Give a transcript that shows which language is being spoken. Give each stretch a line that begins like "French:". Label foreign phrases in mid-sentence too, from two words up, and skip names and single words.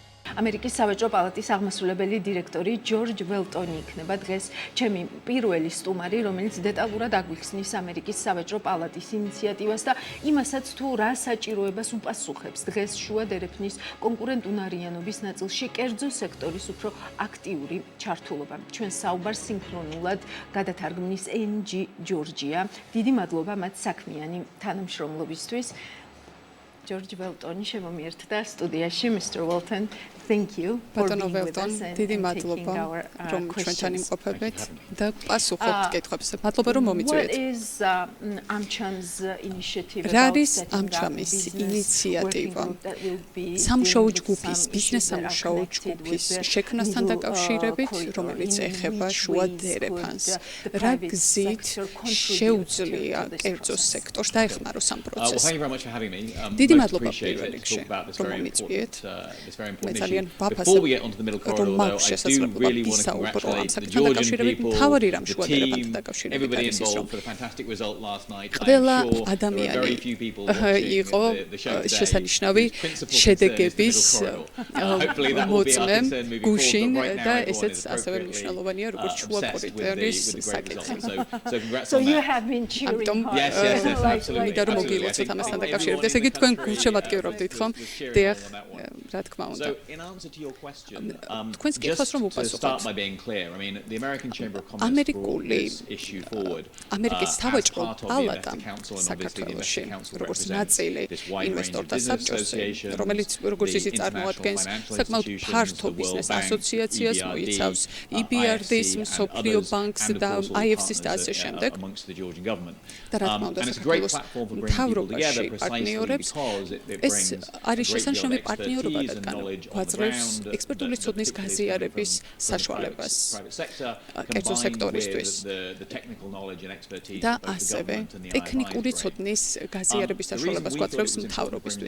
Georgian: ამერიკის სავაჭრო პალატის აღმასრულებელი დირექტორი ჯორჯ ველტონი იქნება დღეს ჩემი პირველი სტუმარი, რომელიც დეტალურად აგვიხსნის ამერიკის სავაჭრო პალატის ინიციატივას და იმასაც თუ რა საჭიროებას უპასუხებს დღეს შუა დერეფნის კონკურენტუნარიანობის ნაწილში კერძო სექტორის უფრო აქტიური ჩართულობა. ჩვენ საუბარს სინქრონულად გადათარგმნის ჯორჯია. დიდი მადლობა მათ საქმიანი თანამშრომლობისთვის. ჯორჯ ველტონი შემომიერთა სტუდიაში,
English: Mr. Welton. Thank you for being with us and taking our questions. What is AmCham-ის initiative about setting up business working group that will be
Georgian: სამუშაო ჯგუფის, ბიზნეს სამუშაო ჯგუფის შექმნასთან დაკავშირებით, რომელიც ეხება შუა დერეფანს. რა გზით შეუძლია კერძო სექტორს დაეხმაროს ამ პროცესს? დიდი მადლობა პირველ რიგში, რომ მომიწვიეთ. მე ძალიან
English: Before we get onto the middle corridor, though, I do really want to congratulate the George and team everybody involved for the fantastic result last night. I'm sure there were very few people watching the show today.
Georgian: შედეგების
English: Hopefully that will be our concern moving forward, but right now everyone is
Georgian: მნიშვნელოვანია როგორც შუა კორიდორის საკითხი.
English: So you have been cheering hard. Yes, absolutely.
Georgian: მინდა რომ მოგილოცოთ ამასთან დაკავშირებით. ესე იგი თქვენ გულშემატკივრობდით ხომ? დიახ, რა თქმა უნდა.
English: Answer to your question, just to start by being clear, I mean, the American Chamber of Commerce brought this issue forward
Georgian: ამერიკის
English: as
Georgian: სავაჭრო
English: part of the
Georgian: პალატა
English: Investor Council, and obviously the
Georgian: საქართველოში,
English: Investor Council
Georgian: როგორც
English: represents
Georgian: ნაწილი
English: this wide range of
Georgian: ინვესტორთა
English: business
Georgian: საბჭოს,
English: associations,
Georgian: რომელიც როგორც ისიც წარმოადგენს საკმაოდ ფართო ბიზნეს ასოციაციას, მოიცავს EBRD-ს, მსოფლიო ბანკს და IFC-ს და ასე შემდეგ. და რა თქმა უნდა, საქართველოს მთავრობაში პარტნიორებს ეს არის შესანიშნავი პარტნიორობა, რადგან გვაძლევს ექსპერტული ცოდნის გაზიარების საშუალებას კერძო სექტორისთვის და ასევე ტექნიკური ცოდნის გაზიარების საშუალებას გვაძლევს მთავრობისთვის.